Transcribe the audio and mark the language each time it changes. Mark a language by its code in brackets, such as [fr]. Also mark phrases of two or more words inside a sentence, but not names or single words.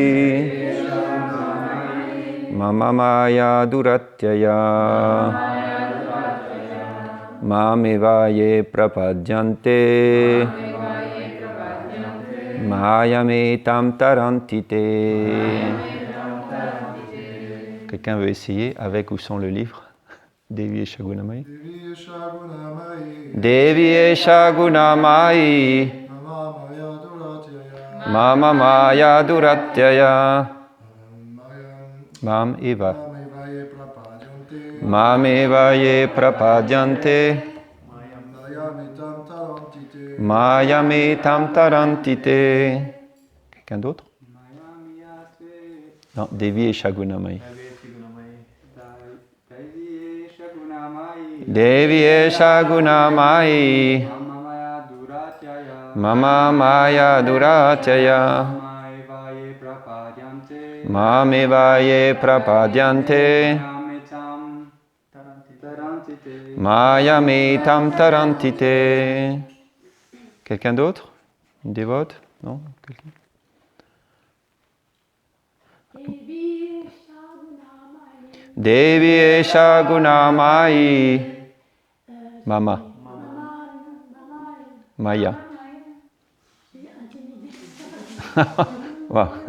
[sa] मम माया दुरत्यया. मामेवये प्रपद्यन्ते. मायामेतां तरन्तिते. [fr] Quelqu'un veut essayer avec ou sans le livre? [sa] देवी एषा गुणमयी। देवी एषा गुणमयी. मम माया दुरत्यया. माम् एव। मामेवये प्रपद्यन्ते. मायामेतां तरन्तिते. [fr] Quelqu'un d'autre? Non, [sa] देवी एषा गुणमयी. देवी एषा गुणमयी. मम माया दुरत्यया. मामेवये प्रपद्यन्ते. मायामेतां तरन्तिते. [fr] Quelqu'un d'autre? Une dévote? Non? Quelqu'un? [sa] देवी एषा गुणमयी. मम। माया. Wow.